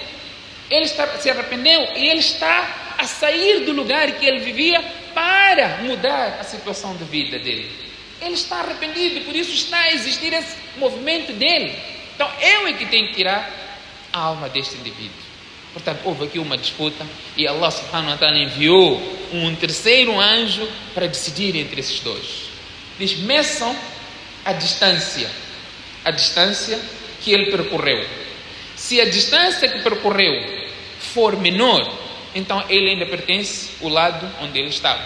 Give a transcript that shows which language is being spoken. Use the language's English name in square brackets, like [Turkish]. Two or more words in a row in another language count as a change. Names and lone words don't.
[Portuguese] Se arrependeu e ele está a sair do lugar que ele vivia para mudar a situação de vida dele. Ele está arrependido e por isso está a existir esse movimento dele. Então eu é que tenho que tirar a alma deste indivíduo. Portanto, houve aqui uma disputa e Allah [Arabic] سبحانه وتعالى [Portuguese] enviou um terceiro anjo para decidir entre esses dois. Diz: meçam a distância que ele percorreu. Se a distância que percorreu for menor, então ele ainda pertence ao lado onde ele estava.